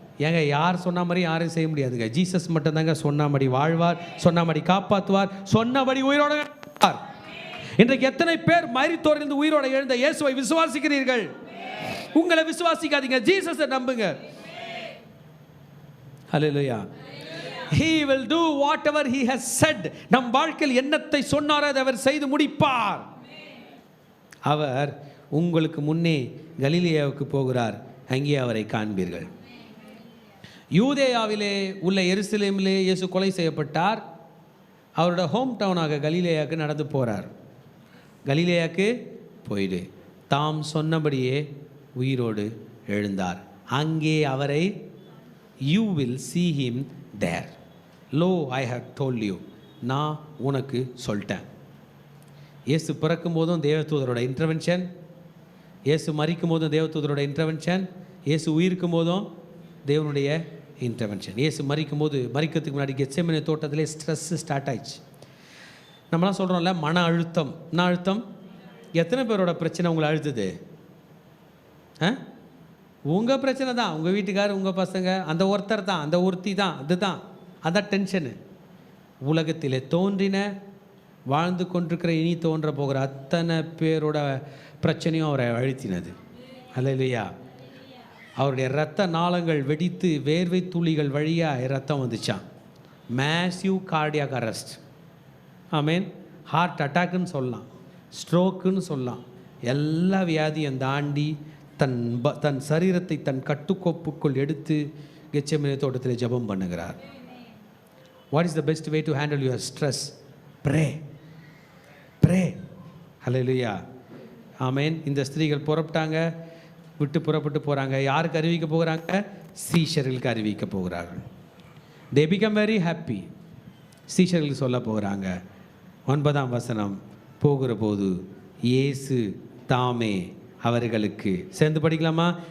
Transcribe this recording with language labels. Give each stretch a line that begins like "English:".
Tamil: ஏங்க யார் சொன்ன மாதிரி யாரும் செய்ய முடியாதுங்க. ஜீசஸ் மட்டும்தாங்க சொன்னபடி வாழ்வார், சொன்னபடி காப்பாற்றுவார், சொன்னபடி உயிரோட எழுந்தார். இன்றைக்கு எத்தனை பேர் மரித்தோரிலிருந்து உயிரோட எழுந்த இயேசுவை விசுவாசிக்கிறீர்கள்? உங்களை விசுவாசிக்காதீங்க, ஜீசஸை நம்புங்க. ஹல்லேலூயா.
English: He will do whatever he has said.
Tamil: நம் வாழ்க்கையில் என்னத்தை சொன்னாரோ அதை அவர் செய்து முடிப்பார். அவர் உங்களுக்கு முன்னே கலிலேயாவுக்கு போகிறார், அங்கே அவரை காண்பீர்கள். யூதேயாவிலே உள்ள எருசலேமிலே இயேசு கொலை செய்யப்பட்டார். அவரோட ஹோம் டவுனாக கலிலேயாவுக்கு நடந்து போகிறார். கலிலேயாவுக்கு போயிடு தாம் சொன்னபடியே உயிரோடு எழுந்தார். அங்கே அவரை
English: you will see him there. Lo, I have told you.
Tamil: நான் உனக்கு சொல்லிட்டேன். இயேசு பிறக்கும் போதும் தேவதூதரோட இன்டர்வென்ஷன், இயேசு மரிக்கும் போதும் தேவதூதரோட இன்டர்வென்ஷன், இயேசு உயிர்க்கும் போதும் தேவனுடைய இன்டர்வென்ஷன். இயேசு மரிக்கும் போது, மரிக்கிறதுக்கு முன்னாடி கெத்செமனே தோட்டத்திலே ஸ்ட்ரெஸ்ஸு ஸ்டார்ட் ஆயிடுச்சு. நம்மளாம் சொல்கிறோம்ல மன அழுத்தம். என்ன அழுத்தம்? எத்தனை பேரோட பிரச்சனை உங்களை அழுத்துது? உங்கள் பிரச்சனை தான், உங்கள் வீட்டுக்கார், உங்கள் பசங்க, அந்த ஒருத்தர் தான், அந்த ஒருத்தி தான், அதுதான் அதான் டென்ஷனு. உலகத்திலே தோன்றின, வாழ்ந்து கொண்டிருக்கிற, இனி தோன்ற போகிற அத்தனை பேரோட பிரச்சனையும் அவரை அழுத்தினது. அல்லேலூயா. அவருடைய இரத்த நாளங்கள் வெடித்து வேர்வை துளிகள் வழியாக இரத்தம் வந்துச்சான்.
English: Massive cardiac arrest.
Tamil: ஆமேன். ஹார்ட் அட்டாக்குன்னு சொல்லலாம், ஸ்ட்ரோக்குன்னு சொல்லலாம். எல்லா வியாதியும் தாண்டி தன் சரீரத்தை தன் கட்டுக்கோப்புக்குள் எடுத்து கெத்செமனே தோட்டத்தில் ஜெபம் பண்ணுகிறார்.
English: What is the best way to handle your stress? Pray. Pray. Hallelujah. Amen.
Tamil: இந்த ஸ்திரீகள் புறப்பட்டாங்க, விட்டு புறப்பட்டு போகிறாங்க. யாருக்கு அறிவிக்க போகிறாங்க? சீஷர்களுக்கு அறிவிக்க போகிறார்கள்.
English: They become very happy.
Tamil: சீஷர்களுக்கு சொல்ல போகிறாங்க. 9ஆம் வசனம். போகிற போது இயேசு தாமே அவர்களுக்கு, சேர்ந்து படிக்கலாமா?